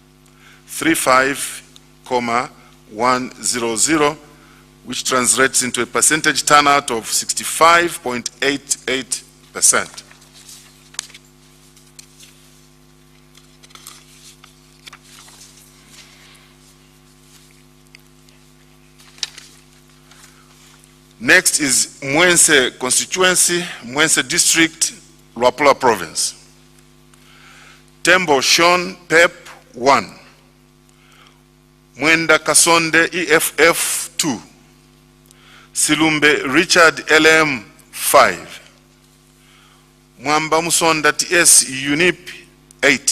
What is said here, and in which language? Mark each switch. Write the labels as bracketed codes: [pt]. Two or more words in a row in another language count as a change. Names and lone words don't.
[en] 35,100, which translates into a percentage turnout of 65.88%. Next is Mwense Constituency, Mwense District, Luapula Province. Tembo Sean, PEP 1. Mwenda Kasonde, EFF 2. Silumbe Richard LM 5. Mwamba Musonda TS UNIP 8.